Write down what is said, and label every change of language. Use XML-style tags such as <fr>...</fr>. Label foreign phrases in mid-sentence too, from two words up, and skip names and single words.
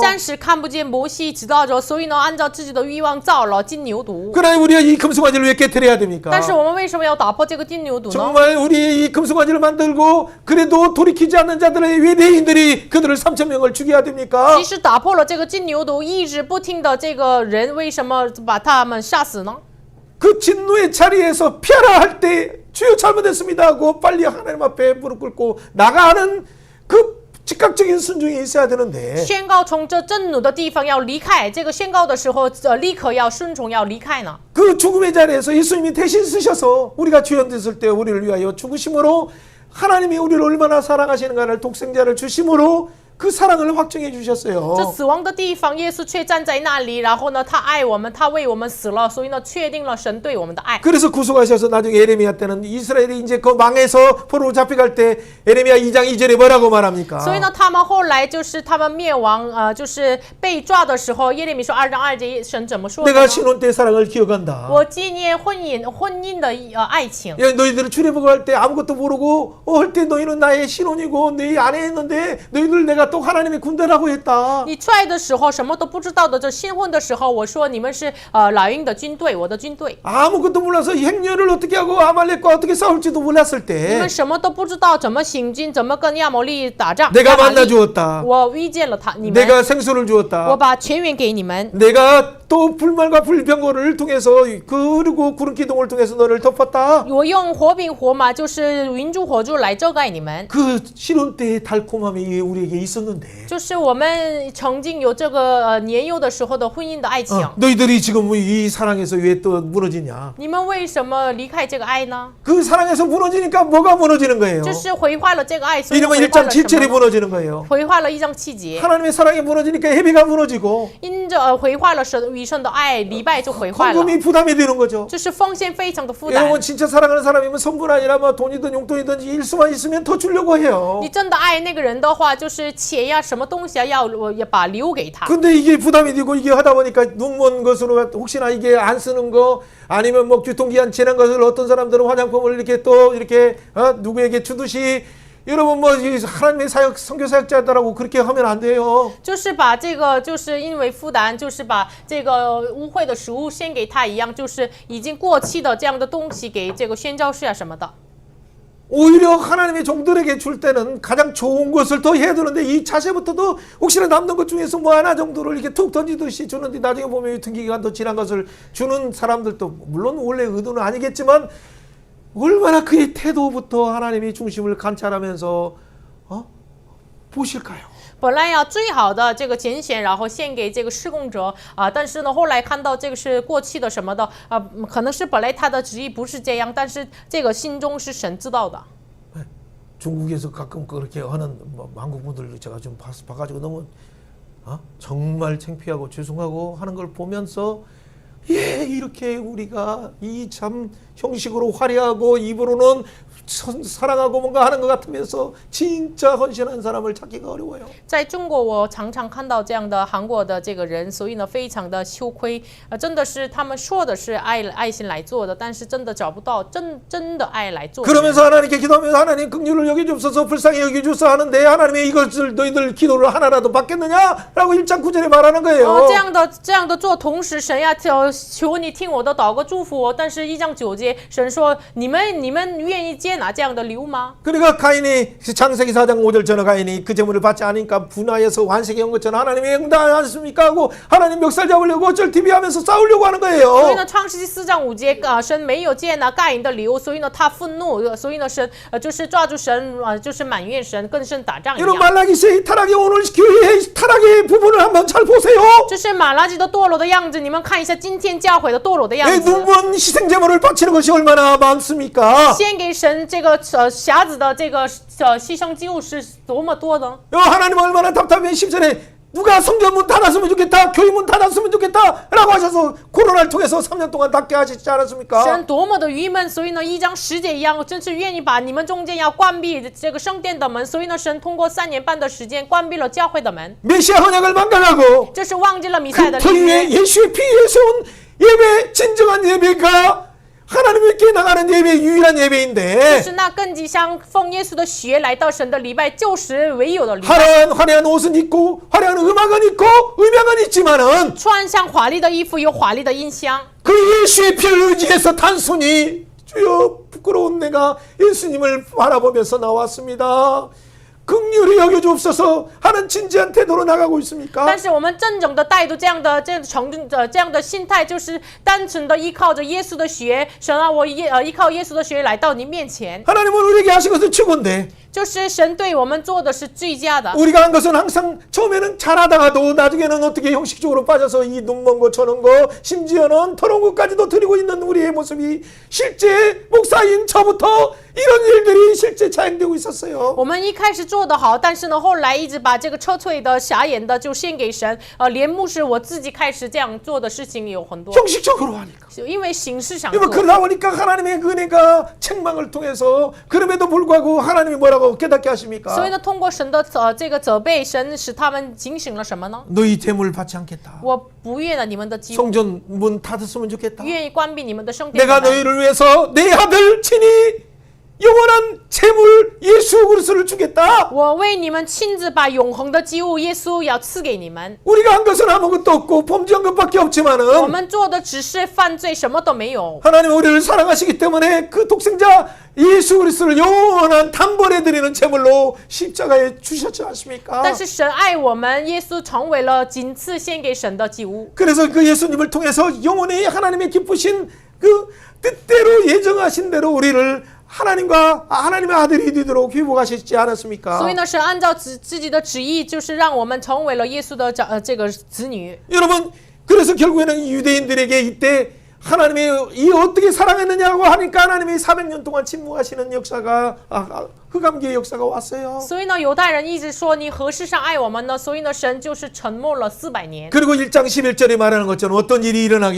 <zh>暂时看不见摩西知道着，所以呢，按照自己的欲望造了金牛犊。</zh> <ko>그러나 우리가 이 금송아지를 왜 깨뜨려야 됩니까?</ko> <zh>但是我们为什么要打破这个金牛犊呢？</zh> <ko>정말 우리 이 금송아지를 만들고 그래도 돌이키지 않는 자들의 외대인들이 그들을 3,000명을 죽여야 됩니까?</ko> <zh>即使打破了这个金牛犊，一直不听的这个人，为什么把他们杀死呢？</zh> <ko>그 진노의 자리에서 피하라 할 때 주여 잘못했습니다 하고 빨리 하나님 앞에 무릎 꿇고 나가는 그 즉각적인 순종이 있어야 되는데</ko> <zh>宣告从这震怒的地方要离开，这个宣告的时候，立刻要顺从，要离开呢。</zh> <ko>그 죽음의 자리에서 예수님이 대신 쓰셔서 우리가 죄인됐을 때 우리를 위하여 죽으심으로 하나님이 우리를 얼마나 사랑하시는가를 독생자를 주심으로 그 사랑을 확증해</ko> <zh>这</zh> <ko>주셨어요.</ko> <zh>死亡的地方，耶稣却站在那里，然后呢，他爱我们，他为我们死了，所以呢，确定了神对我们的爱。</zh> <ko>그래서 구속하셔서 나중에 에레미야 때는 이스라엘이 이제 그 망해서 포로로 잡혀갈 때 에레미야 2장 2절에 뭐라고 말합니까?</ko> <zh>所以呢，他们后来就是他们灭亡，就是被抓的时候，耶利米说2章2节，神怎么说的呢？</zh> <ko>내가 신혼 때 사랑을 기억한다.</ko> <zh>我纪念婚姻的爱情。</zh> <ko>야, 너희들은 출애굽을 할 때 아무것도 모르고 할 때 너희는 나의 신혼이고 네 아내 했는데 너희들 내가 또 하나님의 군대라고 했다.</ko> <zh>你出来的时候什么都不知道的，这新婚的时候，我说你们是老鹰的军队，我的军队。</zh> <ko>아무것도 몰라서 행렬을 어떻게 하고 아말렉과 어떻게 싸울지도 몰랐을</ko> <zh>你</zh> <ko>때</ko> <zh>们什么都不知道，怎么行军，怎么跟亚摩利打仗。</zh> <ko>내가</ko> <zh>亚玛利</zh> <ko>만나 주었다.</ko> <zh>我遇见了他，你们，</zh> <ko>내가 생수를</ko> <zh>我</zh> <ko>주었다.</ko> <zh>把泉源给你们。</zh> <ko>내가 또 불말과 불병거를 통해서 그리고 구름 기둥을 통해서 너를 덮었다.</ko> <zh>我用火饼火马，就是云柱火柱来遮盖你们。</zh> <ko>그 신혼 때의 달콤함이 우리에게 있었는데</ko> <zh>就是我们曾经有这个年幼的时候的婚姻的爱情。</zh> <ko>너희들이 지금 이 사랑에서 왜 또 무너지냐?</ko> <zh>你们为什么离开这个爱呢？</zh> <ko>그 사랑에서 무너지니까 뭐가 무너지는 거예요?</ko> <zh>就是毁坏了这个爱，所以</zh> <ko>이러면</ko> <zh>毁坏</zh> <ko>1장</ko> <zh>了什</zh> <ko>7절이</ko> <zh>么呢？</zh> <ko>무너지는 거예요.</ko> <zh>毁坏了1章7节，</zh> <ko>하나님의 사랑이 무너지니까 헤비가 무너지고</ko> <zh>因着毁坏了神与神的爱，礼拜就毁坏了，</zh> <ko>헌금이 부담이 되는 거죠.</ko> <zh>就是奉献非常的负担。</zh> <ko>여러분 진짜 사랑하는 사람이면 선분 아니라 뭐 돈이든 용돈이든 일수만 있으면 더 주려고 해요.</ko> <zh>你真的爱那个人的话，就是钱呀，什么东西啊，要把留给他。</zh> <ko>근데 이게 부담이 되고 이게 하다 보니까 눈먼 것으로 혹시나 이게 안 쓰는 거 아니면 뭐 유통기한 지난 것을 어떤 사람들은 화장품을 이렇게 또 이렇게 누구에게 주듯이 여러분 뭐 하나님의 사역 선교 사역자들하고 그렇게 하면 안 돼요.</ko> <zh>就是把这个，就是因为负担，就是把这个污秽的食物献给他一样，就是已经过期的这样的东西给这个宣教士啊什么的。</zh> <ko>오히려 하나님의 종들에게 줄 때는 가장 좋은 것을 더 해야 되는데 이 자세부터도 혹시나 남는 것 중에서 뭐 하나 정도를 이렇게 툭 던지듯이 주는데 나중에 보면 유통기간 더 지난 것을 주는 사람들도 물론 원래 의도는 아니겠지만 얼마나 그의 태도부터 하나님이 중심을 관찰하면서 보실까요?</ko> <zh>本来要最好的这个拣选，然后献给这个施工者啊，但是呢，后来看到这个是过期的什么的啊，可能是本来他的旨意不是这样，但是这个心中是神知道的。</zh> <ko>중국에서 가끔 그렇게 하는 한국 분들 제가 좀 봐가지고 너무 정말 창피하고 죄송하고 하는 걸 보면서 예 이렇게 우리가 이 참 형식으로 화려하고 입으로는 사랑하고 뭔가 하는 것 같으면서 진짜 헌신한 사람을 찾기가 어려워요.</ko> <zh>在中国，我常常看到这样的韩国的这个人，所以呢，非常的羞愧。真的是他们说的是爱心来做的，但是真的找不到真的爱来做的人。</zh> <ko>그러면서 하나님께 기도하면서 하나님 긍휼을 여겨주소서 불쌍히 여겨주소 하는데 하나님이 이것을 너희들 기도를 하나라도 받겠느냐라고 1장 9절에 말하는 거예요.</ko> <zh>这样的做，同时神呀，求你听我的祷告，祝福我。但是1章9节，神说你们愿意接纳这样的礼物吗？</zh> <ko>그러니까 가인이 창세기 4장 5절처럼 가인이 그 제물을 받지 않으니까 분하여서 완색해 온 것처럼 하나님이 응답하지 않습니까 하고 하나님 멱살 잡으려고 어쩔 TV 하면서 싸우려고 하는</ko> <zh>所以</zh> <ko>거예요.</ko> <zh>呢，创世纪4章5节神没有接纳盖隐的礼物，所以呢，他愤怒，所以呢，神就是抓住神就是埋怨神，跟神打仗一</zh> <ko>여러분</ko> <zh>样。</zh> <ko>말라기서의 타락이 오늘 교회의 타락의 부분을 한번 잘 보세요.</ko> <zh>就是马拉基的堕落的样子，你们看一下今天教会的堕落的样</zh> <ko>내</ko> <zh>子。</zh> <ko>눈먼 희생 제물을 바치는 것이 얼마나 많습니까?</ko> <zh>献给神这个匣子的这个牺牲祭物是多么多呢？</zh> <ko>하나님 얼마나 답답해 10절에 누가 성전문 닫았으면 좋겠다 교회문 닫았으면 좋겠다 라고 하셔서 코로나를 통해서 3년 동안 닫게 하시지 않았습니까?</ko> <zh>神多么的郁闷，所以呢，1章10节一样，真是愿意把你们中间要关闭这个圣殿的门，所以呢，神通过3年半的时间关闭了教会的门，</zh> <ko>메시아 언약을 망각하고</ko> <zh>这是忘记了弥赛的</zh> <ko>그</ko> <zh>立约</zh> <ko>위에 。 예수의 피에서 온 예배 진정한 예배가 하나님께 나가는 기뻐하는 예배 유일한</ko> <zh>就</zh> <ko>예배인데</ko> <zh>是那更吉祥奉耶稣的血来到神的礼拜，就是唯有的礼拜。</zh> <ko>화려한 옷은 있고 화려한 음악은 있고 음향은 있지만은</ko> <zh>穿上华丽的衣服，有华丽的音箱。</zh> <ko>그 예수의 피를 의지해서 단순히 주여 부끄러운 내가 예수님을 바라보면서 나왔습니다. 긍휼히 여겨주옵소서 하는 진지한 태도로 나가고 있습니까?</ko> <zh>但是我们正经的态度，这样的心态，就是单纯的依靠着耶稣的血，神啊，我依靠耶稣的血来到你面前，</zh> <ko>하나님은 우리에게 하신 것은 최고인데</ko> <zh>就是神对我们做的是最佳的。</zh> <ko>우리가 한 것은 항상 처음에는 잘하다가도 나중에는 어떻게 형식적으로 빠져서 이 눈 먼 거 저런 거 심지어는 더러운 것까지도 드리고 있는 우리의 모습이 실제 목사인 저부터 이런 일들이 실제 자행되고 있었어요.</ko> <zh>我们一开始做得好，但是呢，后来一直把这个撤退的、傻眼的就献给神。连牧师我自己开始这样做的事情有很多，</zh> <ko>형식적으로 하니까.</ko> <zh>因为形式上</zh> <ko>그러면</ko> <zh>做。</zh> <ko>그러다 보니까 하나님의 은혜가 책망을 통해서 그럼에도 불구하고 하나님이 뭐라고 깨닫게 하십니까?</ko> <zh>所以呢，通过神的这个责备，神使他们警醒了什么呢？</zh> <ko>너희 재물 받지 않겠다.</ko> <zh>我不愿了你们的祭物，</zh> <ko>성전 문 닫았으면 좋겠다.</ko> <zh>愿意关闭你们的圣殿</zh> <ko>내가</ko> <zh>门。</zh> <ko>너희를 위해서 내 아들 친히 영원한 재물 예수 그리스도를 주겠다.</ko> <zh>我为你们亲自把永恒的祭物耶稣要赐给你们。</zh> <ko>우리가 한 것은 아무것도 없고 범죄한 것밖에</ko> <zh>我</zh> <ko>없지만은</ko> <zh>们做的只是犯罪，什么都没有。</zh> <ko>하나님 우리를 사랑하시기 때문에 그 독생자 예수 그리스도를 영원한 단번에 드리는 제물로 십자가에 주셨지 않습니까?</ko> <zh>但是神爱我们，耶稣成为了仅次献给神的祭物。</zh> <ko>그래서 그 예수님을 통해서 영원히 하나님의 기쁘신 그 뜻대로 예정하신 대로 우리를 하나님의 아들이 되도록 회복하셨지 않았습니까?</ko> <zh>所以呢，神按照自己的旨意，就是让我们成为了耶稣的这个子女。</zh> <ko>여러분 그래서 결국에는 유대인들에게 이때 하나님이 이 어떻게 사랑했느냐고 하니까 하나님이 400년 동안 침묵하시는 역사가 흑암기의 역사가 왔어요.</ko> <zh>所以呢，犹太人一直说你何事上爱我们呢？所以呢，神就是沉默了400年。</zh> <ko>그리고 1장 11절에 말하는 것처럼 어떤 일이 일어나기</ko>